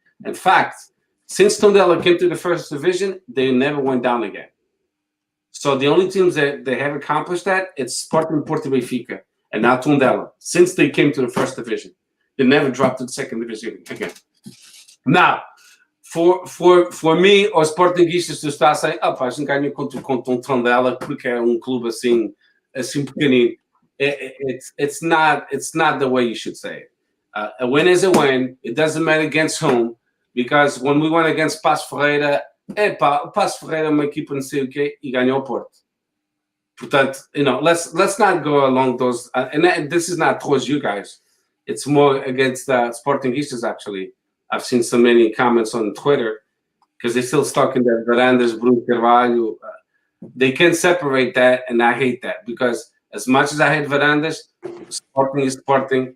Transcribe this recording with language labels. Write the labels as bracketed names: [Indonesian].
[English] In fact, since Tondela came to the first division, they never went down again. So the only teams that they have accomplished that, it's Sporting, Porto, Benfica, and now Tondela. Since they came to the first division, they never dropped to the second division again. Now. For me, [Portuguese] os Sportingistas está a sair, a gente ganhou contra o Tondela porque é clube assim pequenino. [English] it's not the way you should say it. A win is a win. It doesn't matter against whom, because when we went against [Portuguese] Passo Ferreira, Passo Ferreira é uma equipa não sei o quê e ganhou o Porto. [English] Portanto, let's not go along those. This is not towards you guys. It's more against Sportingistas, actually. I've seen so many comments on Twitter because they're still stuck in that Varandas, Bruno Carvalho. They can separate that, and I hate that, because as much as I hate Varandas, Sporting is Sporting.